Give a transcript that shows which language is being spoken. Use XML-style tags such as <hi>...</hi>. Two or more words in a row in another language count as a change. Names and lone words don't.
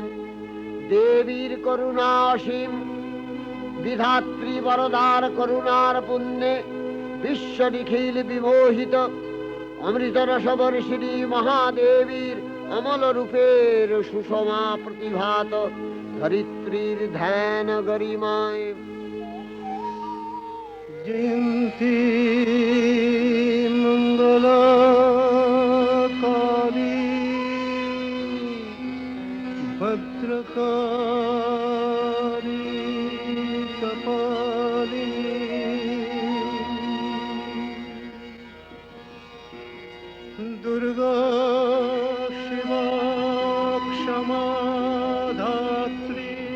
<bn>দেবীর করুণা অসীম, বিধাত্রী বরদার করুণার পুণ্যে বিশ্ব নিখিল বিমোহিত। অমৃতরসবর্ষিণী মহাদেবীর অমল রূপের সুষমা প্রতিভাত ধরিত্রীর ধ্যান গরিমায়।</bn> <sa>जयन्ती मंगला काली भद्रकाली कपालिनी दुर्गा शिवा क्षमा धात्री</sa>